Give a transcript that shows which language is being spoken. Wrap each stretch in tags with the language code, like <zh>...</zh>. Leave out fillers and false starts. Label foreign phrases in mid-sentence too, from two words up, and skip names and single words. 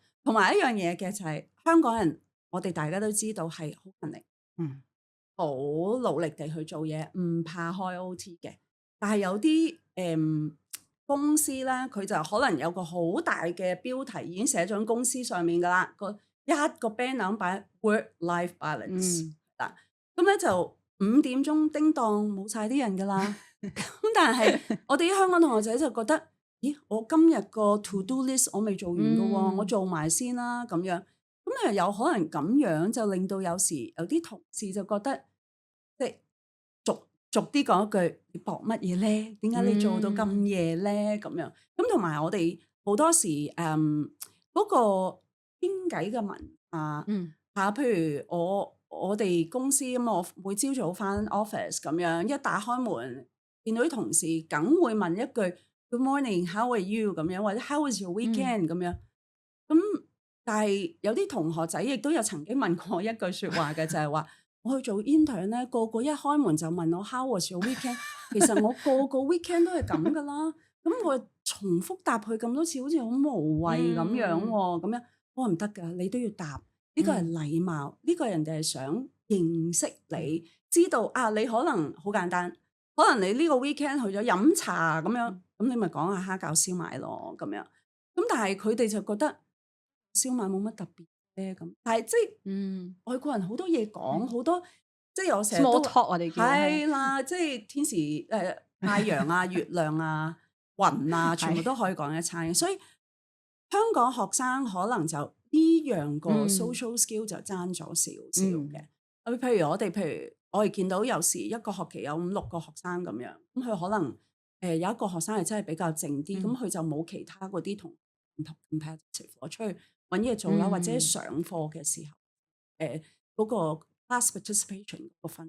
<yue>同埋一樣嘢嘅就係香港人。我哋大家都知道係好勤力，好努力地去做嘢，唔怕開 OT 嘅。但係有啲公司咧，佢就可能有個好大嘅標題已經寫咗喺公司上面噶啦，一個 banner 擺</yue> <en>work-life balance</en> <yue>嗱，咁咧就 5點鐘叮當冇晒啲人噶啦。咁但係我哋啲香港同學仔就覺得，咦，我今日個</yue> <en>to do list</en> <yue>我未做完噶喎，我做埋先啦咁樣。咁有可能咁樣就令到有時有啲同事就覺得，即係逐啲講一句，你搏乜嘢咧？點解你做到咁夜咧？咁樣咁同埋我哋好多時嗰個傾偈嘅文化譬如我哋公司咁，我每朝早返 office 咁樣，一打開門見到啲同事，梗會問一句</yue> <en>Good morning，how are you</en> <yue>咁樣，或者</yue> <en>How was your weekend</en> <yue>咁樣。咁但係有啲同學仔亦都有曾經問過一句説話嘅，就係話我去做 intern 咧，個個一開門就問我</yue> <en>How was your weekend。</en> <yue>其實我個個 weekend 都係咁噶啦，咁我重複答佢咁多次，好似好無謂咁樣喎。咁樣我話唔得㗎，你都要答。呢個係禮貌，呢個人哋係想認識你，知道啊，你可能好簡單，可能你呢個 weekend 去咗飲茶咁樣，咁你咪講下蝦餃燒賣咯咁樣。咁但係佢哋就覺得燒賣冇乜特別咧咁，但係即係外國人好多嘢講，好多即係我成日都</yue> <en>small talk</en> <yue>我哋叫係啦，即係天時太陽啊、月亮啊、雲啊，全部都可以講一餐。所以香港學生可能就呢樣個</yue> <en>social skill</en> <yue>就爭咗少少嘅。譬如我哋見到有時一個學期有5-6個學生咁樣，咁佢可能有一個學生係真係比較靜啲，咁佢就冇其他嗰啲同 competitive， 我出去揾嘢做啦，或者上課嘅時候，嗰個</yue> <en>class participation</en> <yue>個分。</yue>